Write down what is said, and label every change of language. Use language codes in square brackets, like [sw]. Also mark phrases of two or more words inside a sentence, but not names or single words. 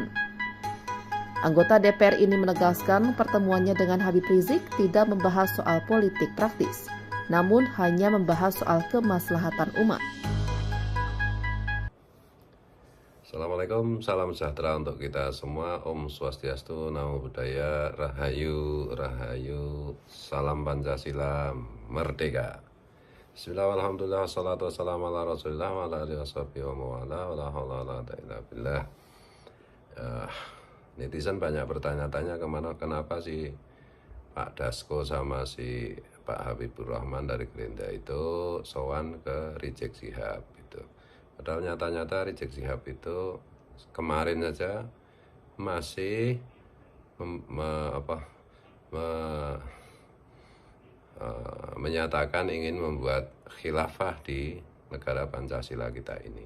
[id] Anggota DPR ini menegaskan pertemuannya dengan Habib Rizik tidak membahas soal politik praktis, namun hanya membahas soal kemaslahatan umat. Assalamualaikum, salam sejahtera untuk kita semua. [ban] Om Swastiastu, [pi] Namo Buddhaya, [id] Rahayu, Rahayu, Salam Pancasila, Merdeka. [ar] بسم الله، الحمد لله، الصلاة والسلام على رسول الله، وعلى آله وصحبه ومن والاه، ولا حول ولا قوة إلا بالله. [id] Netizen banyak bertanya-tanya kenapa si Pak Dasko sama si Pak Habibur Rahman dari Gerindra itu sowan ke Rizik Syihab gitu. Padahal nyata-nyata Rizik Syihab itu kemarin saja masih menyatakan ingin membuat khilafah di negara Pancasila kita ini.